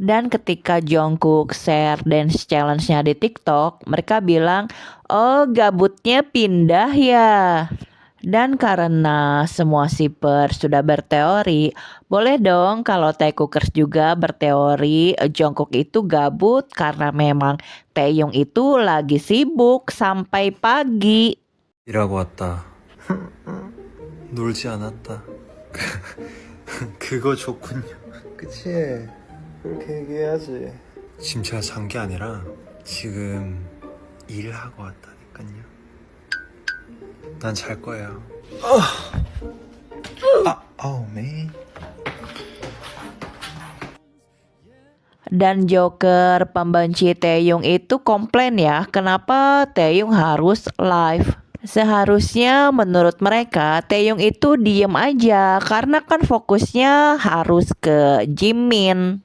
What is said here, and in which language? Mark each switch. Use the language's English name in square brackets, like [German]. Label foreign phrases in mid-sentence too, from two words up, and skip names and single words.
[Indonesian] Dan ketika Jungkook share [English] dance challenge-nya [Indonesian] di TikTok, mereka bilang, "Oh, gabutnya pindah ya." Dan karena semua shipper sudah berteori, boleh dong kalau Taekookers juga berteori Jungkook itu gabut karena memang Taeyong itu lagi sibuk sampai pagi. [Korean] 일하고 왔다. 놀지 않았다. 그거 좋군요. 그치. 그렇게 얘기해야지. 지금 제가 잔 게 아니라 지금 일하고 왔다니까요. 난 잘 거예요. [English] Oh, man. [Indonesian] Dan Joker pembenci Taeyong itu komplain ya, kenapa Taeyong harus live. Seharusnya menurut mereka Taeyong itu diem aja karena kan fokusnya harus ke Jimin.